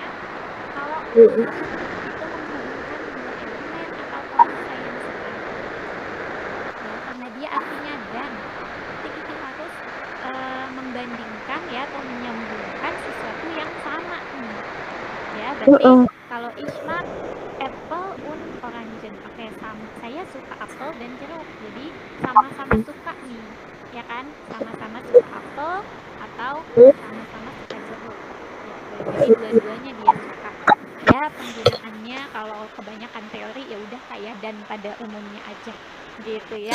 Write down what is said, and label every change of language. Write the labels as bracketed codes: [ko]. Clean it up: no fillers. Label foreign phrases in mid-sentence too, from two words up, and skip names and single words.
[id] Kalau itu menghubungkan dua elemen atau konsep yang sama, ya, karena dia artinya dan. Jadi kita harus membandingkan ya, atau menyambungkan sesuatu yang sama nih. Ya, berarti kalau [de] ich mag apple und orangen. [id] Oke, saya suka apel dan jeruk. Jadi sama-sama suka nih. Ya kan? Sama-sama suka apel atau sama-sama suka jeruk. Gitu. Jadi dua-duanya dia suka. Ya, Ya penggunaannya kalau kebanyakan teori ya udah kayak dan pada umumnya aja gitu ya.